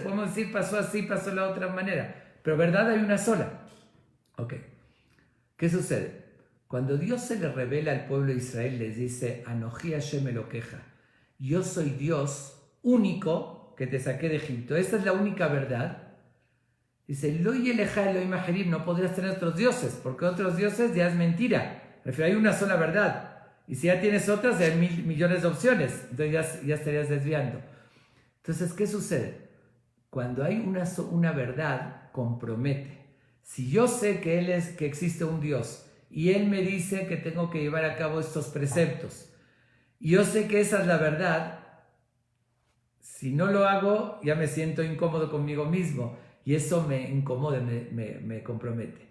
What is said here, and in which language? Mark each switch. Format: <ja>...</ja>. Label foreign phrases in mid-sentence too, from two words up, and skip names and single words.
<es>Podemos decir pasó así, pasó de la otra manera. Pero verdad hay una sola. Ok. ¿Qué sucede? Cuando Dios se le revela al pueblo de Israel, les dice,</es> <he>אנכי השם אלוקיך,</he> <es>yo soy Dios único que te saqué de Egipto. Esta es la única verdad.</es> <he>Dice, לא יהיה לך אלוהים אחרים,</he> <es>no podrías tener otros dioses, porque otros dioses ya es mentira. Hay una sola verdad. Y si ya tienes otras, ya hay millones de opciones. Entonces ya estarías desviando. Entonces, ¿qué sucede? Cuando hay una verdad, compromete. Si yo sé que existe un Dios y Él me dice que tengo que llevar a cabo estos preceptos, y yo sé que esa es la verdad, si no lo hago, ya me siento incómodo conmigo mismo y eso me incomoda, me compromete.</es>